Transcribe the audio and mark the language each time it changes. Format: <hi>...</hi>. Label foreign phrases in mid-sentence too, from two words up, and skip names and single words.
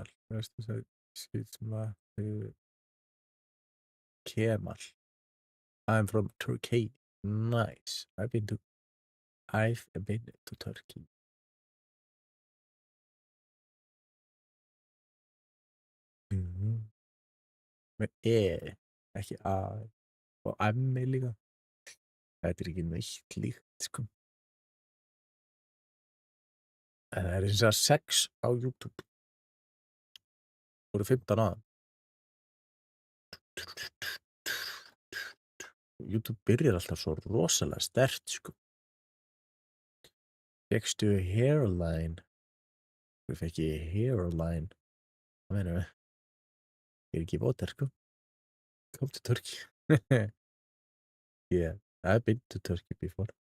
<is>Veistu það skilsma Kemal.</is> <en>I'm from Turkey. Nice. I've been to Turkey.</en> <is>Með ekki A. Og M líka. Þetta er ekki neitt líkt, sko. En það er eins og 6 á YouTube. Það voru 15 aðan. YouTube byrjar alltaf svo rosalega sterkt, sko. Fékkstu hairline? Þú fekk ég hairline. Hvað meinarðu? Ég er ekki votar, sko.</is> <en>Come to Turkey. Yeah, I've been to Turkey before.</en>